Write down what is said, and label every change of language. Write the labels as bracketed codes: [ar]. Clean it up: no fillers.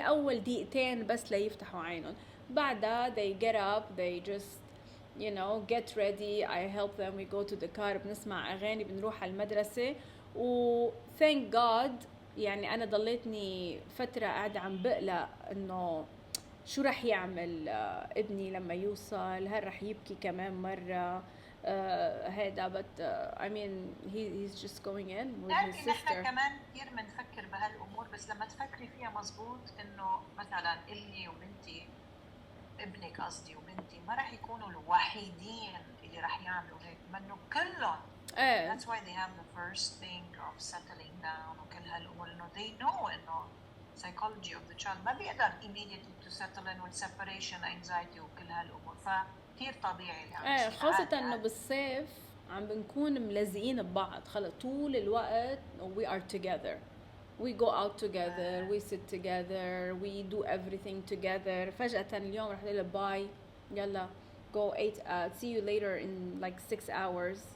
[ar] هي أول دقيقتين بس ليفتحوا عينهم، بعدها [en] they get up they just you know get ready. I help them, we go to the car [ar] بنسمع أغاني بنروح على المدرسة. و [en] thank God [ar] يعني أنا ضليتني فترة قاعدة عم بقلق إنه شو رح يعمل ابني لما يوصل، هل رح يبكي كمان مرة هيدا. [en] but I mean he's just going in with his sister. [ar] نحن كمان كثير بنفكر بهالأمور بس لما تفكري فيها مزبوط إنه مثلا إلي وبنتي ابنك قصدي وبنتي ما رح يكونوا الوحيدين اللي رح يعملوا هيك، منه كلهم. [en] That's why they have the first thing of settling down وكل هالأمور إنه they know إنه psychology of the child ما بيقدر immediately to settle in with separation anxiety [ar] وكل هالأمور، فكتير طبيعي يعني. خاصة إنه بالصيف عم بنكون ملزقين ببعض خلص طول الوقت. [en] we are together, we go out together, we sit together, we do everything together. [ar] فجأة اليوم رح نقول باي يلا [en] go 8 see you later in like 6 hours.